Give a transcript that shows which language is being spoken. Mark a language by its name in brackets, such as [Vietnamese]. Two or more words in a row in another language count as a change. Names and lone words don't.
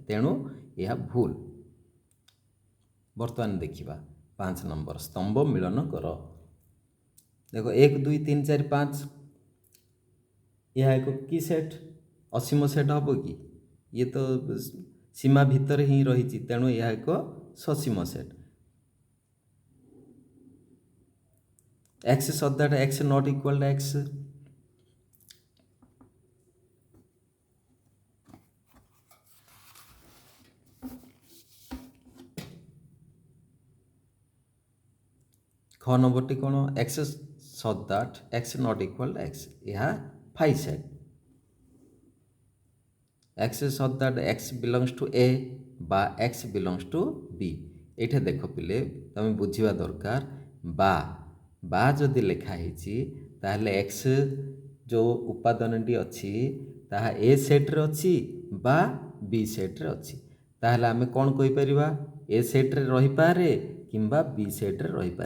[Odia] ତେଣୁ ଏହା ଭୁଲ। ବର୍ତ୍ତମାନ ଦେଖିବା 5 ନମ୍ବର। ସ୍ତମ୍ଭ ମିଳନ କର। ଦେଖ 1 2 3 4 5। ଏହା ଏକ କି ସେଟ୍? ଅସୀମ ସେଟ୍ ହେବ କି? ଇଏ ତ ସୀମା ଭିତରେ ହିଁ ରହିଛି। ତେଣୁ ଏହା ଏକ ସସୀମ ସେଟ୍। [English] x such that x not equal to x। [Odia] খ ନମ୍ବରଟି କ'ଣ? [English] x such that x not equal to x। [Odia] ଏହା ଫାଇ ସେଟ୍। [English] x such that x belongs to a বা x belongs to b। [Odia] ଏଇଠି ଦେଖ ପିଲେ, ତମେ ବୁଝିବା ଦରକାର। ବା ଯଦି ଲେଖା ହେଇଛି ତାହେଲେ x ଯେଉଁ ଉପାଦାନଟି ଅଛି ତାହା ଏ ସେଟ୍ରେ ଅଛି ବା ବି ସେଟ୍ରେ ଅଛି। ତାହେଲେ ଆମେ କ'ଣ କହିପାରିବା? ଏ ସେଟ୍ରେ ରହିପାରେ କିମ୍ବା ବି ସେଟ୍ରେ ରହିପାରେ।